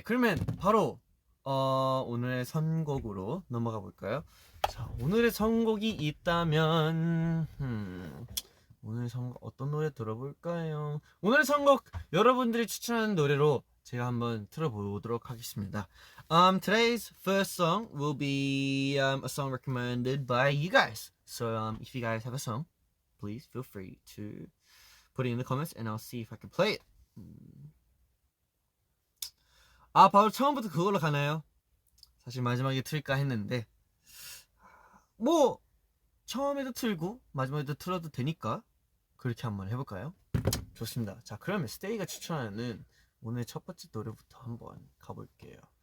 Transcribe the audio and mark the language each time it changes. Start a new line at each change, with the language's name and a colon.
Korean: 그러면 바로 오늘의 선곡으로 넘어가 볼까요? 자, 오늘의 선곡이 있다면 오늘 선곡 어떤 노래 들어볼까요? 오늘 선곡 여러분들이 추천하는 노래로 제가 한번 틀어보도록 하겠습니다.
English: Today's first song will be a song recommended by you guys. So if you guys have a song, please feel free to put it in the comments and I'll see if I can play it.
Korean: 바로 처음부터 그걸로 가나요? 사실 마지막에 틀까 했는데 뭐 처음에도 틀고 마지막에도 틀어도 되니까 그렇게 한번 해볼까요? 좋습니다. 자 그러면 스테이가 추천하는 오늘 첫 번째 노래부터 한번 가볼게요.